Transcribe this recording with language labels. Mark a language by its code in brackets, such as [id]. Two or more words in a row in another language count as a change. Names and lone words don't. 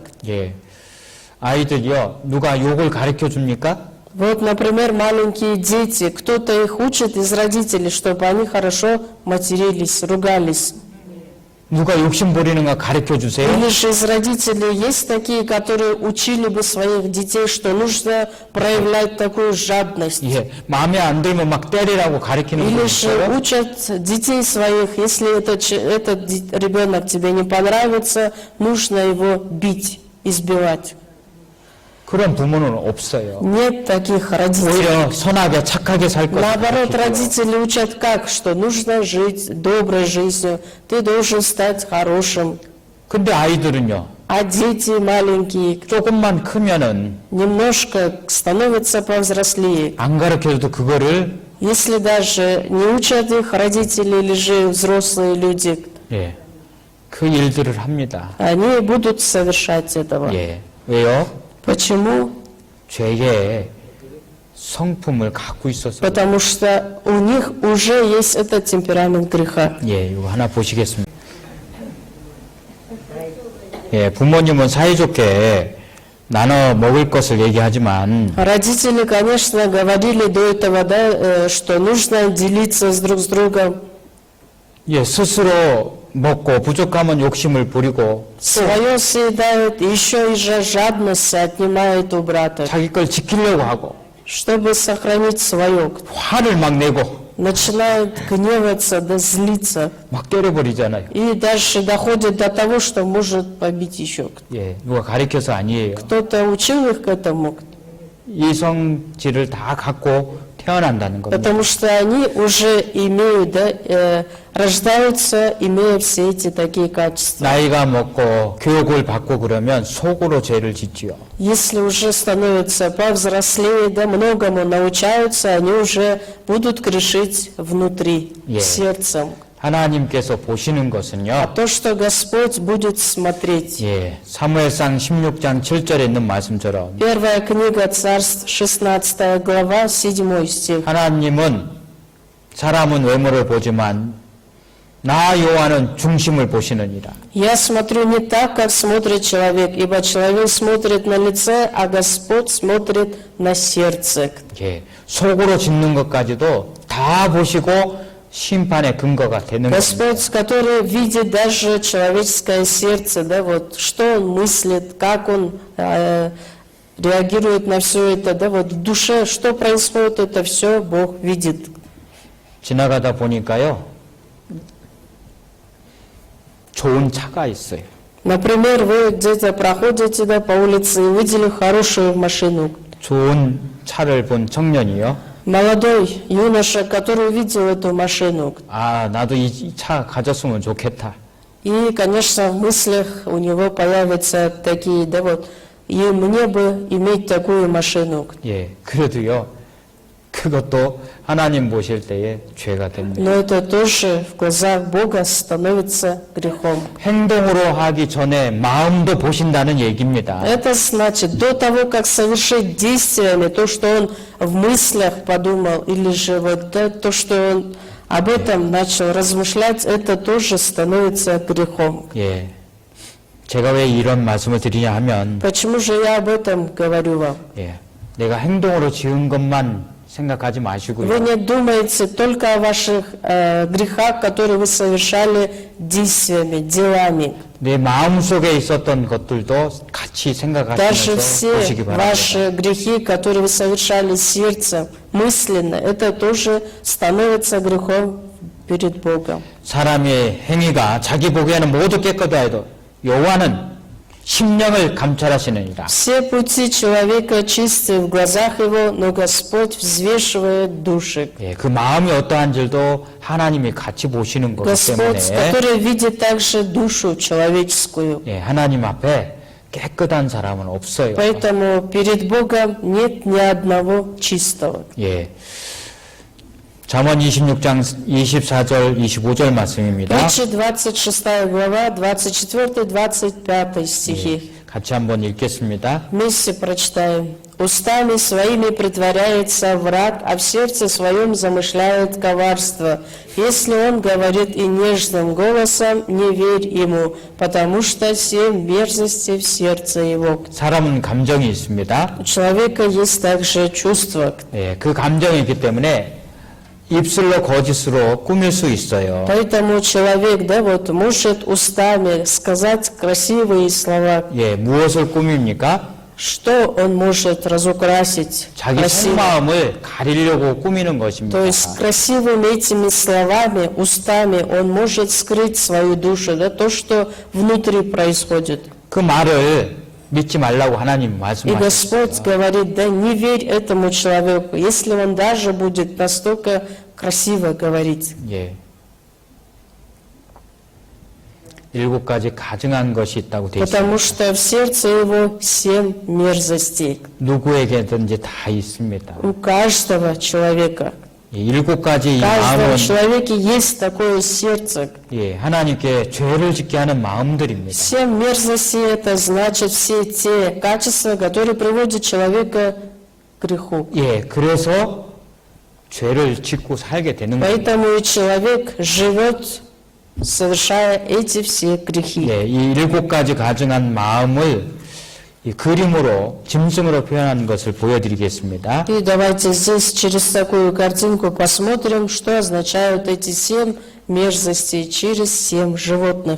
[ko] 예, 아이들이요 누가 욕을 가르쳐 줍니까? [ru] Вот, например, маленькие дети, кто-то их учит из родителей, чтобы они хорошо матерились, ругались. [ko] 누가 욕심 부리는 거 가르쳐 주세요. [ru] Или же из родителей есть такие, которые учили бы своих детей, что нужно проявлять такую жадность. [ko] 예, 마음에 안 들면 막 때리라고 가르치는 [ru] Или [ko] 분 [ru] же [ko] 있어요. [ru] учат детей своих, если этот ребенок тебе не понравится, нужно его бить, избивать. [ko] 그런 부모는 없어요. [ru] Нет таких родителей. [ko] 오히려 선하게 착하게 살 것을 [ru] Наоборот, [ko] 가르치죠. [ru] родители учат как? Что нужно жить доброй жизнью, ты должен стать хорошим. [ko] 근데 아이들은요 [ru] А дети маленькие, [ko] 조금만 크면은 [ru] немножко становятся повзрослее. [ko] 안 가르쳐줘도 그거를 [ru] Если даже не учат их родители или же взрослые люди, [ko] 예, 그 일들을 합니다. [ru] они будут совершать этого. [ko] 예, 왜요? [ru] Почему? [ko] 죄의 성품을 갖고 있어서. [ru] Потому что у них уже есть этот темперамент греха. [ko] 예, 이거 하나 보시겠습니다. 예, 부모님은 사이좋게 나눠 먹을 것을 얘기하지만 [ru] Родители, конечно, говорили до этого, да, что нужно делиться друг с другом. [ko] 예, 스스로 먹고 부족하면 욕심을 부리고 [ru] Свое съедают, еще и же жадность отнимает у брата, [ko] 자기 걸 지키려고 하고 [ru] чтобы сохранить свое. [ko] 화를 막 내고 [ru] Начинают гневаться, да злиться. [ko] 막 때려버리잖아요. [ru] И дальше доходит до того, что может побить еще. [ko] 예, 누가 가르쳐서 아니에요. [ru] Кто-то учил их к этому, [ko] 이 성질을 다 갖고 태어난다는 겁니다. [ru] потому что они уже имеют, да, рождаются, имея все эти такие качества. [ko] 나이가 먹고 교육을 받고 그러면 속으로 죄를 짓지요. [ru] Если уже становятся повзрослее, да, многому научаются, они уже будут грешить внутри, Yeah. сердцем. [ko] 하나님께서 보시는 것은요. [ru] То, что Господь будет смотреть. [ko] 예, 사무엘상 16장 7절에 있는 말씀처럼 [ru] Первая книга Царств, 16 глава, 7 стих. [ko] 하나님은 사람은 외모를 보지만 나 여호와는 중심을 보시느니라. [ru] Я смотрю не так, как смотрит человек, ибо человек смотрит на лице, а Господь смотрит на сердце. [ko] 예, 속으로 짓는 것까지도 다 보시고 심판의 근거가 되는 겁니다. [ru] Господь, который видит даже человеческое сердце, да, вот, что он мыслит, как он реагирует на все это, да, вот в душе, что происходит, это все Бог видит. [ko] 지나가다 보니까요, 좋은 차가 있어요. [ru] Например, вы где-то проходите, да, по улице и увидели хорошую машину. [ko] 좋은 차를 본 청년이요. [ru] Молодой юноша, который увидел эту машину. [ko] 아, 나도 이 차 가졌으면 좋겠다. [ru] И, конечно, в мыслях у него появятся такие, да, вот, и мне бы иметь такую машину. [ko] 예, 그래도요, 그것도 하나님 보실 때에 죄가 됩니다. [ru] Но это тоже в глазах Бога становится грехом. [ko] 행동으로 하기 전에 마음도 보신다는 얘기입니다. [ru] Это значит, до того, как совершить действиями то, что он в мыслях подумал, или же вот то, что он об этом начал размышлять, это тоже становится грехом. [ko] 예, 제가 왜 이런 말씀을 드리냐 하면, [ru] Почему же я об этом говорю вам? [ko] 예, 내가 행동으로 지은 것만 생각하지 [ru] Вы [ko] 마시고요. [ru] не думаете только о ваших грехах, которые вы совершали действиями, делами. [ko] 내 마음속에 있었던 것들도 같이 [ru] Даже [ko] 생각하시면서 [ru] все [ko] 보시기 바랍니다. [ru] ваши грехи, которые вы совершали сердцем, мысленно, это тоже становится грехом перед Богом. [ko] 사람의 행위가 자기 보기에는 모두 깨끗하다 해도 여호와는 심령을 감찰하시느니라. [ru] Все пути человека чисты в глазах его, но Господь взвешивает души. [ko] 예, 그 마음이 어떠한지도 하나님이 같이 보시는 거기 [ru] Господь, [ko] 때문에 [ru] который видит также душу человеческую. [ko] 예, 하나님 앞에 깨끗한 사람은 없어요. Поэтому перед Богом нет ни одного чистого. 예. 잠언 26장 24절 25절 말씀입니다. [ru] Притча 26 глава, 24-25 стихи. [ko] 같이 한번 읽겠습니다. [ru] Вместе прочитаем. «Устами своими притворяется враг, а в сердце своем замышляет коварство. Если он говорит и нежным голосом, не верь ему, потому что семь мерзостей в сердце его». [ko] 사람은 감정이 있습니다. [ru] У человека есть также чувство. [ko] 예, 그 감정이 있기 때문에 입술로 거짓으로 꾸밀 수 있어요. [ru] Поэтому человек, да, вот, может устами сказать красивые слова. [ko] 예, 무엇을 꾸밉니까? [ru] Что он может разукрасить [ko] 자기 [ru] красиво? [ko] 속마음을 가리려고 꾸미는 것입니다. [ru] То есть красивыми этими словами, устами он может скрыть свою душу, да, то, что внутри происходит. [ko] 그 말을 믿지 말라고 하나님 [ru] И [ko] 말씀하셨어요. [ru] Господь говорит, да не верь этому человеку, если он даже будет настолько красиво говорить. [ko] 예. 7가지 가증한 것이 있다고 되어 있습니다. [ru] Потому что в сердце его 7 мерзостей. [ko] 누구에게든지 다 있습니다. [ru] У каждого человека. [ko] 이 7가지 이 [ru] В каждом [ko] 마음은 [ru] человеке есть такое сердце. [ko] 예, 하나님께 죄를 짓게 하는 마음들입니다. [ru] 7 мерзостей – это значит все те качества, которые приводят человека к греху. [ko] 예, 그래서 죄를 짓고 살게 되는 거예요. [ru] Поэтому и человек живет, совершая эти все грехи. [ko] 예, 이 7가지 가증한 마음을 이 그림으로 짐승으로 표현한 것을 보여드리겠습니다. [ru] И давайте здесь через такую картинку посмотрим, что означают эти 7 мерзостей через 7 животных.